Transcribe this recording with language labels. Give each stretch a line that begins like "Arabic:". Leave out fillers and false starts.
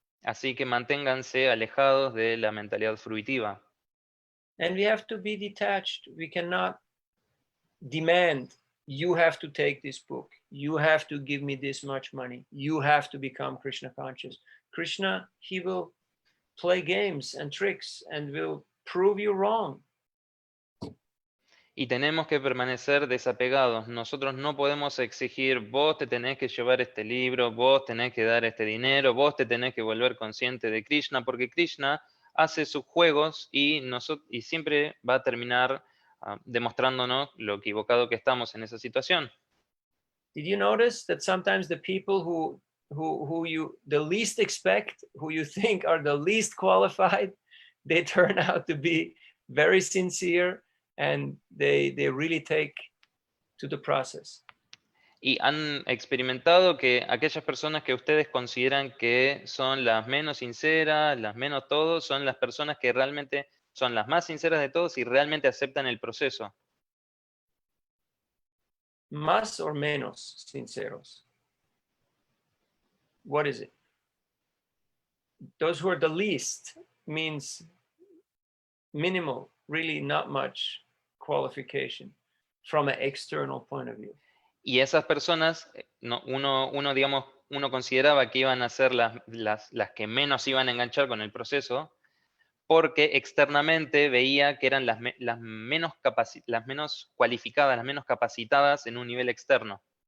Spanish: Así que manténganse alejados de la mentalidad fruitiva.
English: And we have to be detached. We cannot demand, you have to take this book. You have to give me this much money. You have to become Krishna conscious. Krishna, he will play games and tricks and will prove you wrong.
Spanish: Y tenemos que permanecer desapegados. Nosotros no podemos exigir, vos te tenés que llevar este libro, vos tenés que dar este dinero, vos te tenés que volver consciente de Krishna, porque Krishna hace sus juegos y siempre va a terminar demostrándonos lo equivocado que estamos en esa situación.
English: Did you notice that sometimes the people who you the least expect, who you think are the least qualified, they turn out to be very sincere and they really take to the process?
Spanish: Y han experimentado que aquellas personas que ustedes consideran que son las menos sinceras, las menos todo, son las personas que realmente son las más sinceras de todos y realmente aceptan el proceso. Más
English: or
Spanish: menos sinceros?
English: What is it? Those who are the least means minimal, really not much qualification from an external point of view.
Spanish: Y esas personas, uno consideraba que iban a ser las que menos iban a enganchar con el proceso, porque externamente veía que eran las menos cualificadas, las menos capacitadas en un nivel externo.